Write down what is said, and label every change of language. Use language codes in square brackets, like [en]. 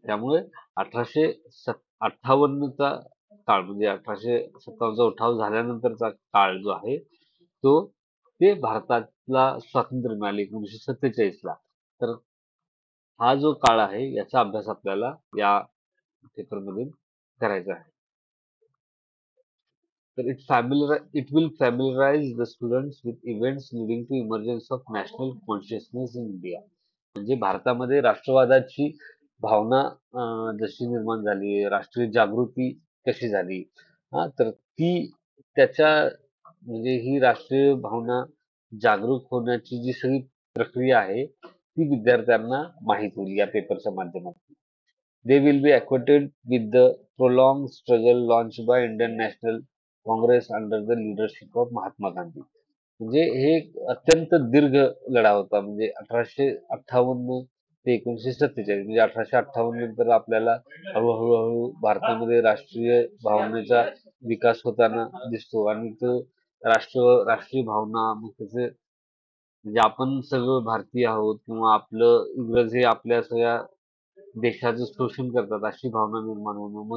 [mr] त्यामुळे 1858चा काळ, म्हणजे 1857चा उठाव झाल्यानंतरचा काळ जो आहे तो, ते भारताला स्वातंत्र्य मिळाले 1947 ला. तर हा जो काळ आहे याचा अभ्यास आपल्याला या पेपरमधून करायचा आहे. [en] तर it will familiarize the students with events leading to emergence of national consciousness in India. [mr] म्हणजे भारतामध्ये राष्ट्रवादाची भावना जशी निर्माण झाली, राष्ट्रीय जागृती कशी झाली, तर ती त्याच्या, म्हणजे ही राष्ट्रीय भावना जागरूक होण्याची जी सगळी प्रक्रिया आहे ती विद्यार्थ्यांना माहीत होईल या पेपरच्या माध्यमातून. [en] They will be acquainted with the prolonged struggle launched by Indian National Congress under the leadership of Mahatma Gandhi. [mr] म्हणजे हे एक अत्यंत दीर्घ लढा होता. म्हणजे 1858 ते 1947, म्हणजे 1858 नंतर आपल्याला हळूहळू भारतामध्ये राष्ट्रीय भावनेचा विकास होताना दिसतो आणि तो राष्ट्रीय भावना मग त्याचे म्हणजे आपण सगळं भारतीय आहोत किंवा आपलं इंग्रज हे आपल्या सगळ्या देशाचं शोषण करतात अशी भावना निर्माण होणं.